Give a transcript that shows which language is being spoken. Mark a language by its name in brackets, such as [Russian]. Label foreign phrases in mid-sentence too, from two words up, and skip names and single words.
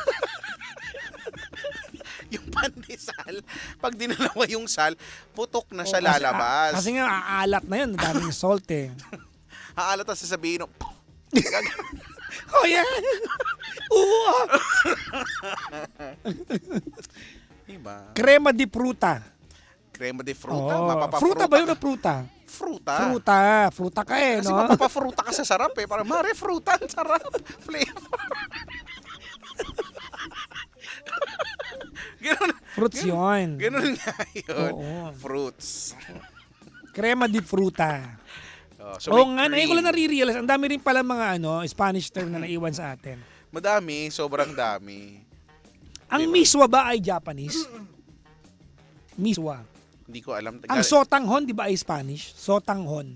[Filipino] Yung pandesal, pag dinalawa yung sal, putok na siya lalabas. Kasi nga, aalat na yun. Daming salt eh. Haalat na sasabihin, Oh, yan. Oo. diba? Crema di fruta. Crema de fruta, Oh. mapapafruta. Fruta ba yun o fruta? Fruta. Fruta ka eh, Kasi no? mapapafruta ka sa sarap eh. Parang mare, fruta, ang sarap. Flavor. Ganun. Fruits yun. Ganun nga yun. Oo. Fruits. Crema di fruta. Oh, Oo may nga, ngayon ko cream. lang nare-realize. Ang dami rin pala mga [English] Spanish term [Filipino] na naiwan sa atin. Madami, sobrang dami. Ang Diba? miswa ba ay Japanese? Miswa. Hindi ko alam. Ang sotanghon, di ba ay Spanish? Sotanghon.